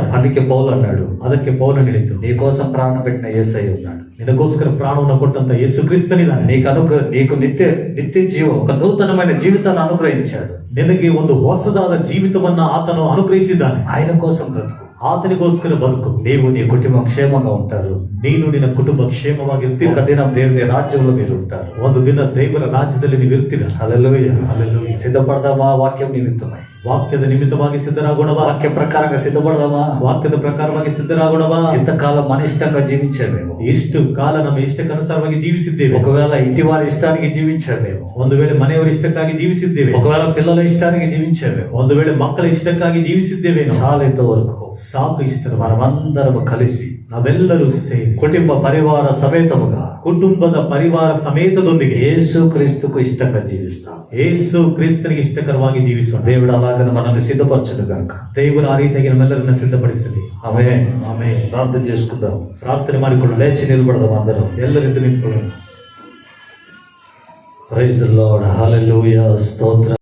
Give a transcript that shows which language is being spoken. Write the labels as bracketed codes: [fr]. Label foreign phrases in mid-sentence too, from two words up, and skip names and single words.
[te] అందుకే పౌలు అన్నాడు, [kn] ಅದಕ್ಕೆ ಪೌಲ ಹೇಳಿತು, [te] నీ కోసం ప్రాణం పెట్టిన యేసయ్య ఉన్నాడు. [kn] ನಿನಗೋಸ್ಕರ ಪ್ರಾಣವನ್ನು ಕೊಟ್ಟಂತ ಯೇಸು ಕ್ರಿಸ್ತನಿದ್ದಾನೆ. [te] నీకు నిత్య జీవం, ఒక నూతనమైన జీవితాన్ని అనుగ్రహించాడు. [kn] ನಿನಗೆ ಒಂದು ಹೊಸದಾದ ಜೀವಿತವನ್ನ ಆತನು ಅನುಗ್ರಹಿಸಿದ್ದಾನೆ. [te] ఆయన కోసం బ్రతుకు. [kn] ಆತನಿಗೋಸ್ಕರ ಬದುಕು. [te] నీవు నీ కుటుంబం క్షేమంగా ఉంటారు. [kn] ನೀನು ನಿನ್ನ ಕುಟುಂಬ ಕ್ಷೇಮವಾಗಿರ್ತೀರ. [te] ఒక దినం దేవుని రాజ్యంలో మీరు ఉంటారు. [kn] ಒಂದು ದಿನ ದೇವರ ರಾಜ್ಯದಲ್ಲಿ ನೀವು ಇರ್ತೀರ. [te] హల్లెలూయా. హల్లెలూయా. సిద్ధపడదామా? వాక్యం నిమిత్తమై [kn] ವಾಕ್ಯದ ನಿಮಿತ್ತವಾಗಿ ಸಿದ್ಧರಾಗೋಣವಾ? [te] వాక్య ప్రకారంగా సిద్ధపడదామా? [kn] ವಾಕ್ಯದ ಪ್ರಕಾರವಾಗಿ ಸಿದ್ಧರಾಗೋಣವಾ? [te] ఇంతకాలం మన ఇష్టంగా జీవించామేమో. [kn] ಇಷ್ಟು ಕಾಲ ನಮ್ಮ ಇಷ್ಟಕ್ಕನುಸಾರವಾಗಿ ಜೀವಿಸಿದ್ದೇವೆ. [te] ఒకవేళ ఇంటి వారి ఇష్టానికి జీవించామేమో. [kn] ಒಂದು ವೇಳೆ ಮನೆಯವರ ಇಷ್ಟಕ್ಕಾಗಿ ಜೀವಿಸಿದ್ದೇವೆ. [te] ఒకవేళ పిల్లల ఇష్టానికి జీవించామేమో. [kn] ಒಂದು ವೇಳೆ ಮಕ್ಕಳ ಇಷ್ಟಕ್ಕಾಗಿ ಜೀವಿಸಿದ್ದೇವೆ. [te] చాలా ఇంతవరకు [kn] ಸಾಕು. ಇಷ್ಟರ [te] మనమందరం కలిసి [kn] ನಾವೆಲ್ಲರೂ ಸೇರಿ [te] కుటుంబ పరివార సమేతముగా [kn] ಕುಟುಂಬದ ಪರಿವಾರ ಸಮೇತದೊಂದಿಗೆ [te] యేసు క్రీస్తుకు ఇష్టంగా జీవిస్తాం. [kn] ಯೇಸು ಕ್ರಿಸ್ತನಿಗೆ ಇಷ್ಟಕರವಾಗಿ ಜೀವಿಸೋಣ. [te] దేవుడు అలాగని మనల్ని సిద్ధపరచును గాక. [kn] ದೇವರು ಆ ರೀತಿಯಾಗಿ ನಮ್ಮೆಲ್ಲರನ್ನ ಸಿದ್ಧಪಡಿಸಲಿ. [te] ఆమేన్. [kn] ಆಮೆನ್. [te] ప్రార్థన చేసుకుందాం. [kn] ಪ್ರಾರ್ಥನೆ ಮಾಡಿಕೊಳ್ಳೋಣ. [te] లేచి నిలబడదాం అందరం. [kn] ಎಲ್ಲರಿದ್ದು ನಿಂತ್ಕೊಳ್ಳೋಣ. [en] praise the lord. [te] హల్లెలూయా. స్తోత్రం.